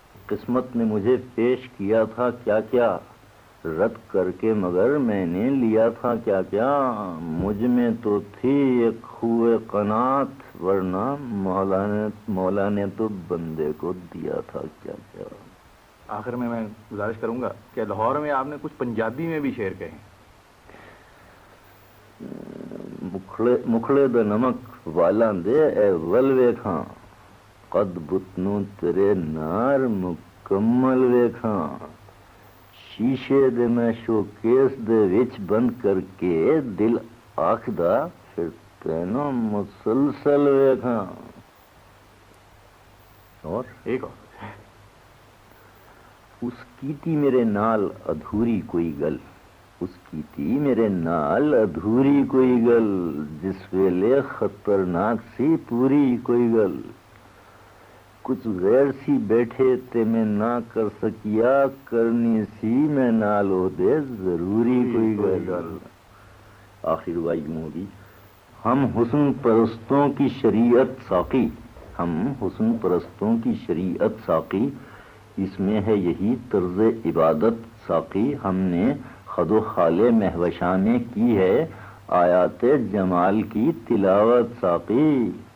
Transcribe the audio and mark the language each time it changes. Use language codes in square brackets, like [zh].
[ur] قسمت نے مجھے پیش کیا تھا کیا کیا، رد کر کے مگر میں نے لیا تھا کیا کیا، مجھ میں تو تھی ایک خوئے قناعت، ورنہ مولا نے تو بندے کو دیا تھا کیا کیا۔ آخر میں گزارش کروں گا کہ لاہور میں آپ نے کچھ پنجابی میں بھی شعر کہے ہیں۔ [pa] مکھڑے دا نمک والاں دے اے ول ویکھاں، قد بتنوں تیرے نار مکمل ویکھاں، شیشے دے میں شوکیس دے وچ بند کر کے دل آکھدا پھر تینوں مسلسل ویکھاں۔ اور [ur] ایک اور، [pa] اس کیتی میرے نال ادھوری کوئی گل، اس کیتی میرے نال ادھوری کوئی گل، جس ویلے خطرناک سی پوری کوئی گل، کچھ غیر سی بیٹھے تے میں نہ کر سکیا، کرنی سی میں نال ہو دے ضروری کوئی گل۔ [ur] آخر ربائی یوں ہوگی، ہم حسن پرستوں کی شریعت ساقی، ہم حسن پرستوں کی شریعت ساقی، اس میں ہے یہی طرز عبادت ساقی، ہم نے خد و خال مہوشاں میں کی ہے آیات جمال کی تلاوت ساقی۔